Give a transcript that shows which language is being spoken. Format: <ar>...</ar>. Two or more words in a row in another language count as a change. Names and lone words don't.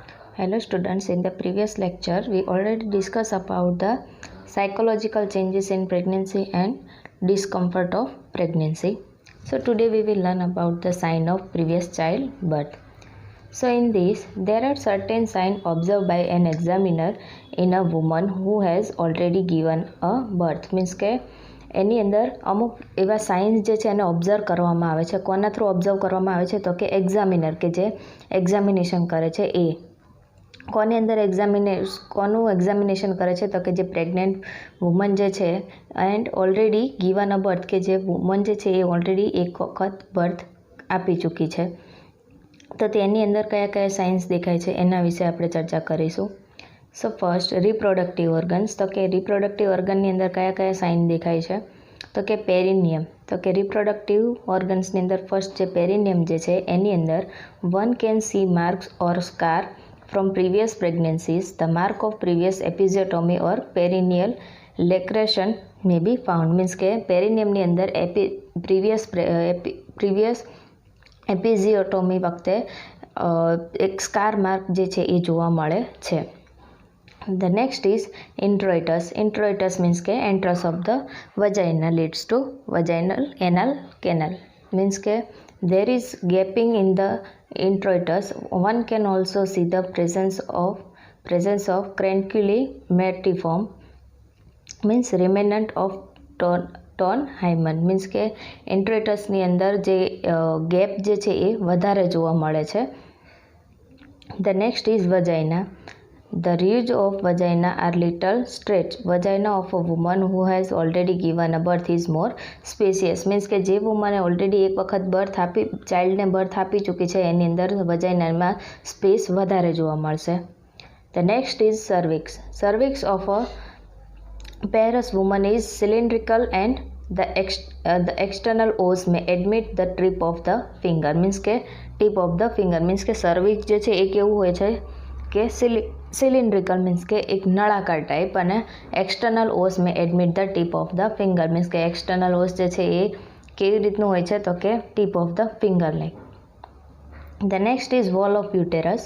<en>Hello students, in the previous lecture we already discussed about the psychological changes in pregnancy and discomfort of pregnancy. So today we will learn about the sign of previous childbirth. So in this there are certain signs observed by an examiner in a woman who has already given a birth.</en> <gu>Means કે એની અંદર અમુક એવા સાઇન્સ જે છે એને ઓબ્ઝર્વ કરવામાં આવે છે. કોના થ્રુ ઓબ્ઝર્વ કરવામાં આવે છે તો કે એક્ઝામિનર કે જે એક્ઝામિનેશન કરે છે એ કોની અંદર કોનું એક્ઝામિનેશન કરે છે તો કે જે</gu> <en>pregnant woman</en> <gu>જે છે</gu> <en>and already given a birth</en> <gu>કે જે વુમન જે છે એ ઓલરેડી એક વખત બર્થ આપી ચૂકી છે. તો તેની અંદર કયા કયા સાઇન્સ દેખાય છે એના વિશે આપણે ચર્ચા કરીશું.</gu> <en>so first reproductive organs.</en> <gu>તો કે</gu> <en>reproductive organની</en> <gu>અંદર કયા કયા સાઇન દેખાય છે તો કે પેરિનિયમ. તો કે</gu> <en>reproductive organsની</en> <gu>અંદર ફર્સ્ટ જે પેરિનિયમ જે છે એની અંદર</gu> <en>one can see marks or scar from previous pregnancies. The mark of previous episiotomy or perineal lacration may be found.</en> <gu>Means કે પેરિનિયમની અંદર</gu> <en>previous episiotomy</en> <gu>વખતે એક</gu> <en>scar mark</en> <gu>જે છે એ જોવા મળે છે.</gu> <en>The next is introitus. Introitus means કે entrance of the vagina leads to vaginal anal canal. Means કે there is gapping in the introitus. One can also see the presence of cranculi matiform, means remnant of ton hymen.</en> <gu>means કે introitusની અંદર જે ગેપ જે છે એ વધારે જોવા મળે છે.</gu> <en>The next is vagina. The ridge of vagina are little stretched. Vagina of a woman who has already given a birth is more spacious.</en> <gu>means કે જે વુમને ઓલરેડી એક વખત</gu> <en>childને birth</en> <gu>આપી ચૂકી છે એની અંદર વજાઇનામાં સ્પેસ વધારે જોવા મળશે.</gu> <en>The next is cervix. Cervix of a parous woman is cylindrical and the external os may admit the tip of the finger. means કે tip of the finger.</en> <gu>means કે cervix જે છે એ કેવું હોય છે કે</gu> <en>cylindrical means</en> <gu>કે એક નળાકાર ટાઈપ અને</gu> <en>external os may admit the tip of the finger.</en> <gu>મીન્સ કે</gu> <en>external os</en> <gu>જે છે એ કેવી રીતનું હોય છે તો કે</gu> <en>tip of the finger like. the next is wall of uterus.</en>